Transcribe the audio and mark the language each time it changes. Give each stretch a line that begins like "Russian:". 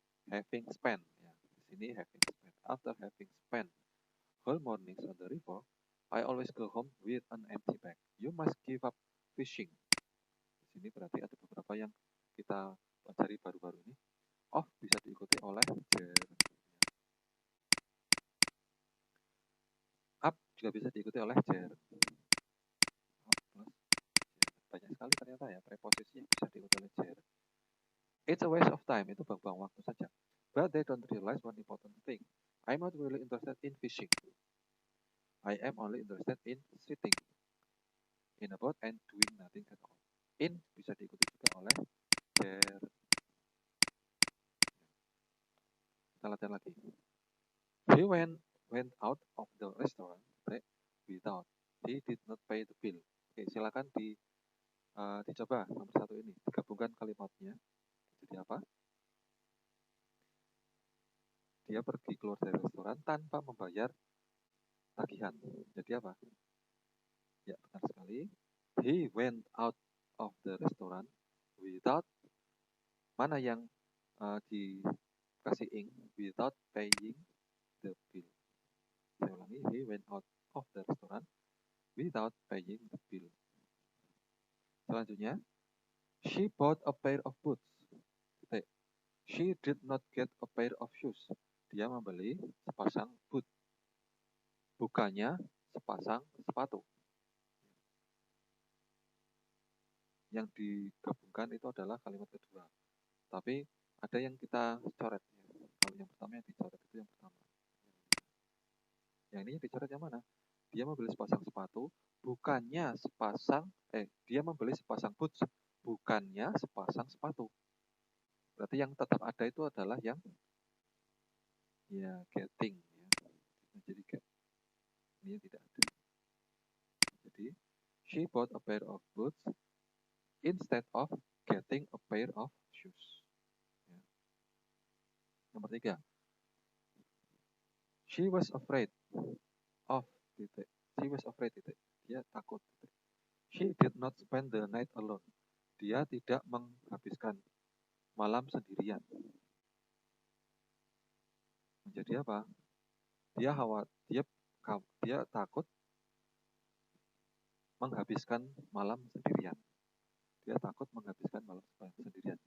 English: having spent, ya,
Indonesian: di sini
English: having spent. After having spent whole mornings on the river, I always go home with an empty bag. You must give up fishing.
Indonesian: Di sini berarti ada beberapa yang kita pelajari baru-baru ini. Off bisa diikuti oleh ger. Up juga bisa diikuti oleh ger. Up plus ger. Banyak sekali ternyata ya preposisi yang bisa diikuti oleh ger.
English: It's a waste of time,
Indonesian: itu buang-buang waktu saja.
English: But they don't realize one important thing. I'm not really interested in fishing. I am only interested in sitting in a boat and doing nothing at all.
Indonesian: In bisa diikuti juga oleh ger. Kita latihan lagi.
English: He went out of the restaurant without. He did not pay the bill.
Indonesian: Oke, silakan dicoba nomor 1 ini. Digabungkan kalimatnya. Jadi apa? Dia pergi keluar dari restoran tanpa membayar tagihan. Jadi apa? Ya, benar sekali.
English: He went out of the restaurant without.
Indonesian: Mana yang dikasih ing?
English: Without paying the bill.
Indonesian: Saya ulangi.
English: He went out of the restaurant without paying the bill. Selanjutnya, she bought a pair of boots. She did not get a pair of shoes.
Indonesian: Dia membeli sepasang boot. Bukannya sepasang sepatu. Yang digabungkan itu adalah kalimat kedua. Tapi ada yang kita coret. Kalau yang pertama yang dicoret itu yang pertama. Yang ini yang dicoret yang mana? Dia membeli sepasang sepatu. Bukannya dia membeli sepasang boots. Bukannya sepasang sepatu. Berarti yang tetap ada itu adalah yang getting. Jadi get. Ini yang tidak ada.
English: Jadi, she bought a pair of boots instead of getting a pair of shoes.
Indonesian: Ya. Nomor 3.
English: She was afraid of. She was afraid.
Indonesian: Dia takut.
English: She did not spend the night alone.
Indonesian: Dia tidak menghabiskan malam sendirian. Menjadi apa? Dia takut menghabiskan malam sendirian. Dia takut menghabiskan malam sendirian.